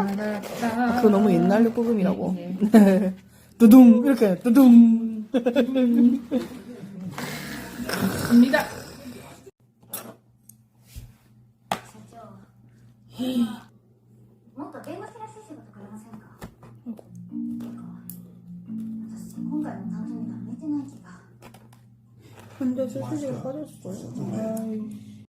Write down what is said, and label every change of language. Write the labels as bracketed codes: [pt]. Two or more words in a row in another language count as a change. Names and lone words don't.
[ko] 그거 너무 옛날 요법음이라고. 두둥 이렇게 두둥. 입니다. [ja] もっと弁護士らしい仕事くれませんか？私今回の担当には向いてない気が。 [ko] 근데 수술이 빠졌어요.